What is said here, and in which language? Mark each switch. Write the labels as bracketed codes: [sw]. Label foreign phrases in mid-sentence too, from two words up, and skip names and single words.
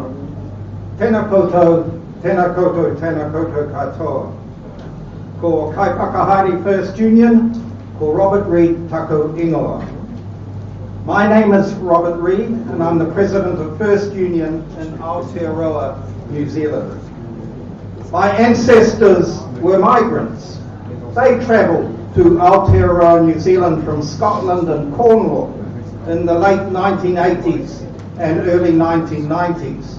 [mi] Tēnā koutou katoa. Ko Kai Whakahari First Union, ko Robert Reid taku ingoa. [en] My name is Robert Reid, and I'm the president of First Union in Aotearoa, New Zealand. My ancestors were migrants. They travelled to Aotearoa, New Zealand from Scotland and Cornwall in the late 1980s and early 1990s.